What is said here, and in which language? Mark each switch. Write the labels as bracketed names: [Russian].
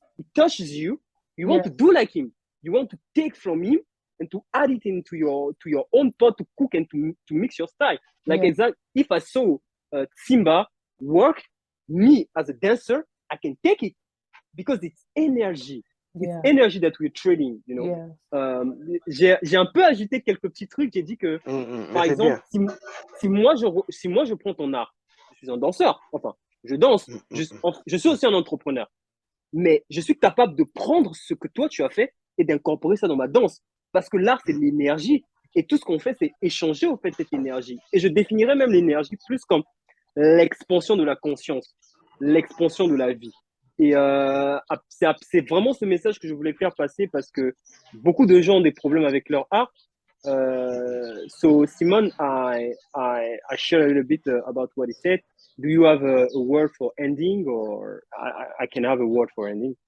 [English] it touches you, you want to do like him. You want to take from him and to add it into your own pot to cook and to mix your style. Like, exactly, if I saw Tsimba work, me as a dancer, I can take it because it's energy. It's energy that we're trading, you know. [French] J'ai un peu ajouté quelques petits trucs. J'ai dit que, par exemple, si moi je prends ton art, je suis un danseur, enfin, je danse, je suis aussi un entrepreneur. Mais je suis capable de prendre ce que toi tu as fait et d'incorporer ça dans ma danse. Parce que l'art, c'est de l'énergie. Et tout ce qu'on fait, c'est échanger au fait cette énergie. Et je définirais même l'énergie plus comme l'expansion de la conscience, l'expansion de la vie. Et c'est vraiment ce message que je voulais faire passer parce que beaucoup de gens ont des problèmes avec leur art. [English] So Simon, I share a little bit about what he said. Do you have a word for ending, or I can have a word for ending?